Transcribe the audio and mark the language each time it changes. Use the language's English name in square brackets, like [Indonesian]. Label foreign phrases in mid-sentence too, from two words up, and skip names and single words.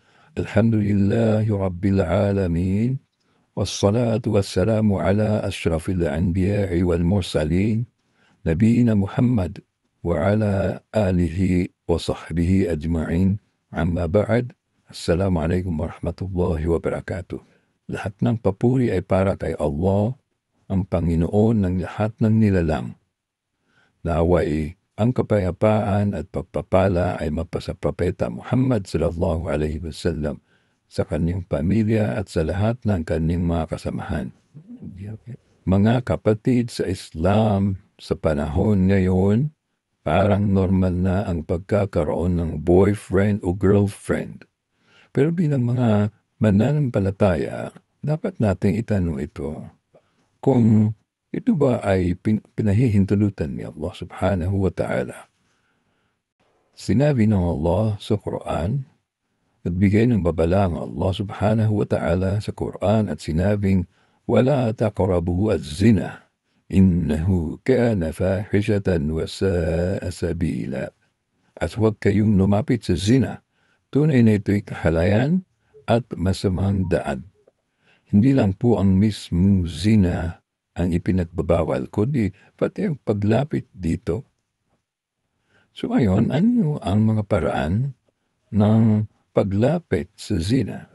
[Arabic] الحمد لله رب العالمين. والصلاة والسلام على أشرف الأنبياء والمرسلين نبينا محمد وعلى آله وصحبه أجمعين أما بعد السلام عليكم ورحمة الله وبركاته. [Filipino] Lahat ng papuri ay para kay Allah, ang Panginoon ng lahat ng nilalang. Naway ang kapayapaan at pagpapala ay mapasa Propeta Muhammad [Arabic] صلى الله عليه وسلم [Filipino] sa kanyang pamilya at sa lahat ng kanyang mga kasamahan. Mga kapatid sa Islam, sa panahon ngayon, parang normal na ang pagkakaroon ng boyfriend o girlfriend. Pero bilang mga mananampalataya, dapat nating itanong ito. Kung ito ba ay pinahihintulutan ni Allah [Arabic] سبحانه وتعالى? [Filipino] Sinabi ng Allah sa Quran, nagbigay ng babala ang Allah [Arabic] سبحانه وتعالى [Filipino] sa Quran at sinabing, [Arabic] وَلَا تَقْرَبُوا الزِّنَا إِنَّهُ كَانَ فَاحِشَةً وَسَاءَ سَبِيلًا. [Filipino] At huwag kayong lumapit sa zina. Tunay na ito'y kahalayan at masamang daan. Hindi lang po ang mismong zina ang ipinagbabawal, kundi pati ang paglapit dito. So ngayon, ano ang mga paraan ng paglapit sa zina?